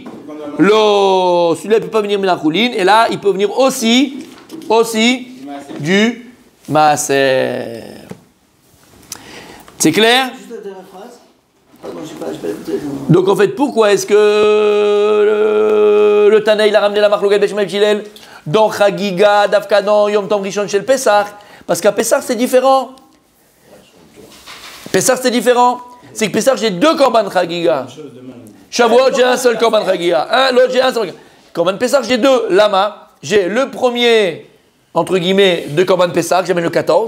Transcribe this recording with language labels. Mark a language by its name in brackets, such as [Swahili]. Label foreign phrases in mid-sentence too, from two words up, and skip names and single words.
[French] Celui-là, il ne peut pas venir de Choulin. Et là, il peut venir aussi du Maaser. C'est clair? Donc en fait, pourquoi est-ce que le Tana il a ramené la marque Logal Bet Shammai Hillel dans Chagiga, Davka dans [Hebrew] יום טוב ראשון של פסח? [French] Parce qu'à Pesach c'est différent. Pesach c'est différent. C'est que Pesach j'ai deux [Hebrew] קרבן חגיגה. [French] Shavuot j'ai un seul [Hebrew] קרבן חגיגה. [French] L'autre j'ai un seul. [Hebrew] קרבן פסח [French] j'ai deux. Lama, j'ai le premier entre guillemets de [Hebrew] קרבן פסח, [French] j'amène le 14.